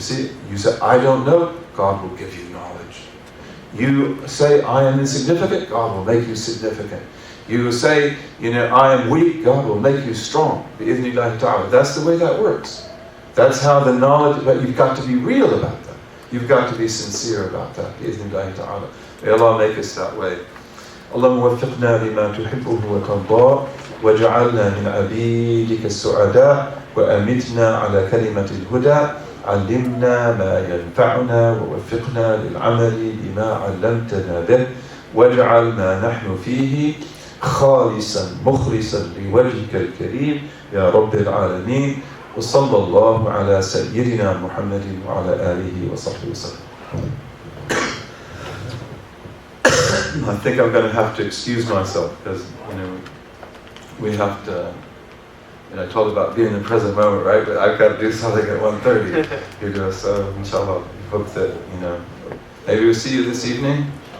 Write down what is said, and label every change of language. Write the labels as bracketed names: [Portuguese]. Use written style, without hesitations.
[English] You see, you say, I don't know, God will give you knowledge. You say, I am insignificant, God will make you significant. You say, you know, I am weak, God will make you strong, [Arabic] bi'ithnillahi ta'ala. [English] That's the way that works. That's how the knowledge, but you've got to be real about that. You've got to be sincere about that, [Arabic] bi'ithnillahi ta'ala. [English] May Allah make us that way. [Arabic] اللهم وفقنا لما تحبه وترضاه واجعلنا من عبيدك السعداء وأمتنا على كلمة الهدى علمنا ما ينفعنا ووفقنا للعمل بما علمتنا به واجعل ما نحن فيه خالصا مخلصا لوجهك الكريم يا رب العالمين وصلى الله على سيدنا محمد وعلى آله وصحبه وسلم. [English] I think I'm going to have to excuse myself because, you know, we have to, you know, I told about being in the present moment, right? But I've got to do something at 1:30. You know, so inshallah, hope that, you know, maybe we'll see you this evening.